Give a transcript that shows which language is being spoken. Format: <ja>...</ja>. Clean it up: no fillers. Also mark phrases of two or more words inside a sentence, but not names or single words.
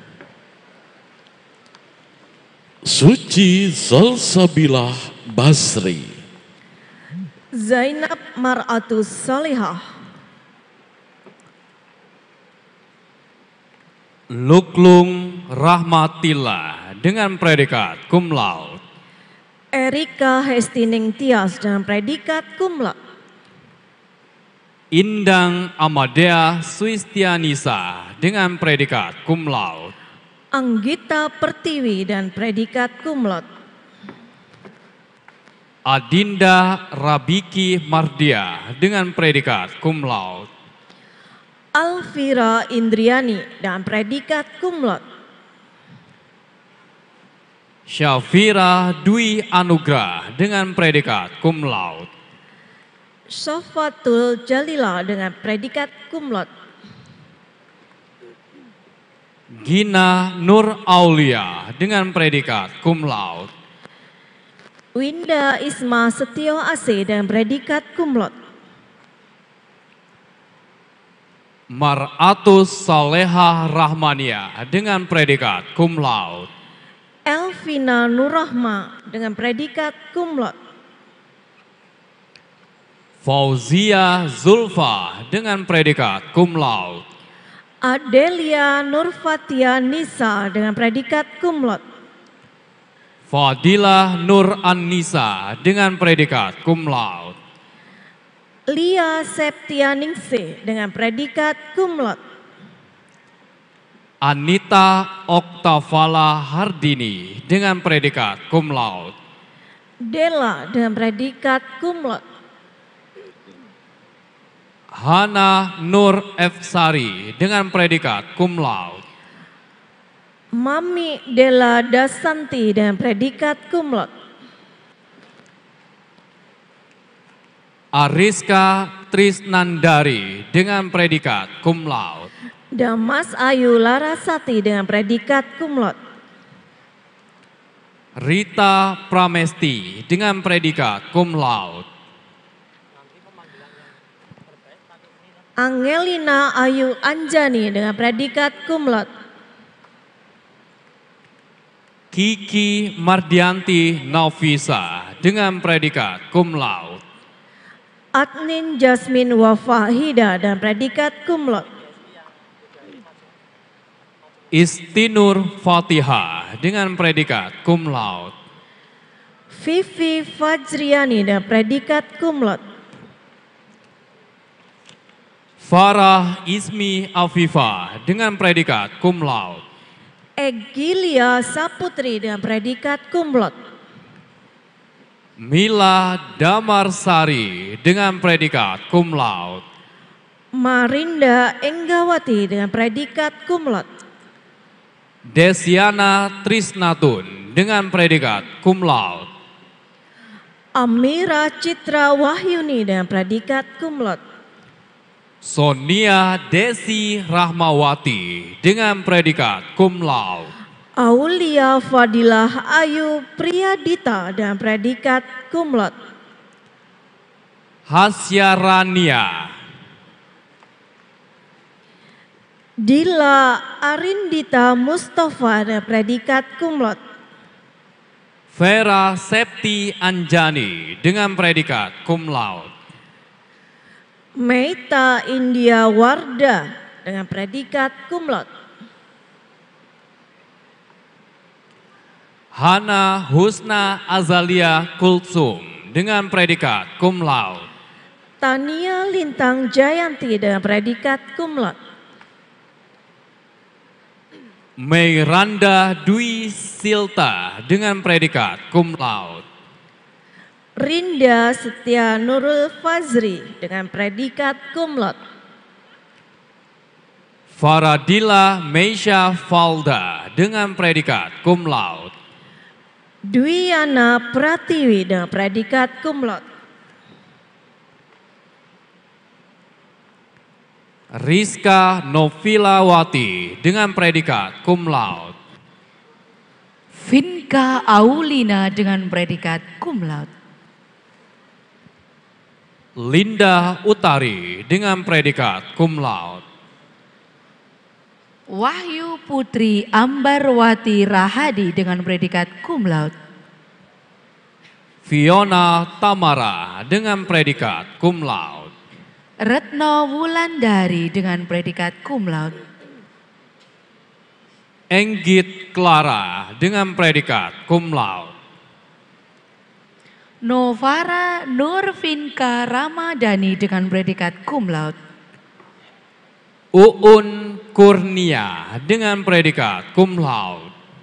<id>Suci Salsabilah Basri. Zainab Mar'atus Salihah. Luklung Rahmatillah dengan predikat</id> <la>cum laude.</la> <id>Erika Hestining Tias dengan predikat</id> <la>cum laude.</la> <id>Indang Amadea Suistianisa dengan predikat</id> <la>cum laude.</la> <id>Anggita Pertiwi dan predikat</id> <la>cum laude.</la> <id>Adinda Rabiki Mardia dengan predikat</id> <la>cum laude.</la> <id>Alvira Indriani dan predikat</id> <la>cum laude.</la> <id>Syafira Dwi Anugrah dengan predikat</id> <la>cum laude.</la> <id>Syafatul Jalila dengan predikat</id> <la>cum laude.</la> <id>Gina Nur Aulia dengan predikat</id> <la>cum laude.</la> <id>Winda Isma Setio AC dengan predikat</id> <la>cum laude.</la> <id>Maratus Salehah Rahmania dengan predikat</id> <la>cum laude.</la> <id>Elvina Nurrahma dengan predikat</id> <la>cum laude.</la> <id>Fauzia Zulfa dengan predikat</id> <la>cum laude.</la> <id>Adelia Nurfatia Nisa dengan predikat</id> <la>cum laude.</la> <id>Fadilah Nur An-Nisa dengan predikat</id> <la>cum laude.</la> <id>Lia Septianingsih dengan predikat</id> <la>cum laude.</la> <id>Anita Oktavala Hardini dengan predikat</id> <la>cum laude.</la> <id>Della dengan predikat</id> <la>cum laude.</la> <id>Hana Nur F. Sari dengan predikat</id> <la>cum laude.</la> <id>Mami Della Dasanti dengan predikat</id> <la>cum laude.</la> <id>Ariska Trisnandari dengan predikat</id> <la>cum laude.</la> <id>Dan Mas Ayu Larasati dengan predikat</id> <la>cum laude.</la> <id>Rita Pramesti dengan predikat</id> <la>cum laude.</la> <id>Angelina Ayu Anjani dengan predikat</id> <la>cum laude.</la> <id>Kiki Mardianti Novisa dengan predikat</id> <la>cum laude.</la> <id>Adnin Jasmine Wafahida dan predikat</id> <la>cum laude.</la> <id>Istinur Fatihah dengan predikat</id> <la>cum laude.</la> <id>Vivi Fajriani dan predikat</id> <la>cum laude.</la> <id>Farah Ismi Afifah dengan predikat</id> <la>cum laude.</la> <id>Egilia Saputri dengan predikat</id> <la>cum laude.</la> <id>Mila Damarsari dengan predikat</id> <la>cum laude.</la> <id>Marinda Enggawati dengan predikat</id> <la>cum laude.</la> <id>Desiana Trisnatun dengan predikat</id> <la>cum laude.</la> <id>Amira Citra Wahyuni dengan predikat</id> <la>cum laude.</la> <id>Sonia Desi Rahmawati dengan predikat</id> <la>cum laude.</la> <id>Aulia Fadilah Ayu Priyadita dan predikat</id> <la>cum laude.</la> <id>Hasya Rania, Dila Arindita Mustafa dan predikat</id> <la>cum laude.</la> <id>Vera Septi Anjani dengan predikat</id> <la>cum laude.</la> <id>Meita India Warda dengan predikat</id> <la>cum laude.</la> <id>Hana Husna Azalia Kulsum dengan predikat</id> <la>cum laude.</la> <id>Tania Lintang Jayanti dengan predikat</id> <la>cum laude.</la> <id>Meiranda Dwi Silta dengan predikat</id> <la>cum laude.</la> <id>Rinda Setia Nurul Fazri dengan predikat</id> <la>cum laude.</la> <id>Faradila Meisha Falda dengan predikat</id> <la>cum laude.</la> <id>Dwiana Pratiwi dengan predikat</id> <la>cum laude.</la> <id>Rizka Novilawati dengan predikat</id> <la>cum laude.</la> <id>Vinka Aulina dengan predikat</id> <la>cum laude.</la> <id>Linda Utari dengan predikat</id> <la>cum laude.</la> <id>Wahyu Putri Ambarwati Rahadi dengan predikat</id> <la>cum laude.</la> <id>Fiona Tamara dengan predikat</id> <la>cum laude.</la> <id>Retno Wulandari dengan predikat</id> <la>cum laude.</la> <id>Enggit Clara dengan predikat</id> <la>cum laude.</la> <id>Novara Nurvinka Ramadhani dengan predikat</id> <la>cum laude.</la> <id>Uun Kurnia dengan predikat</id> <la>cum laude.</la>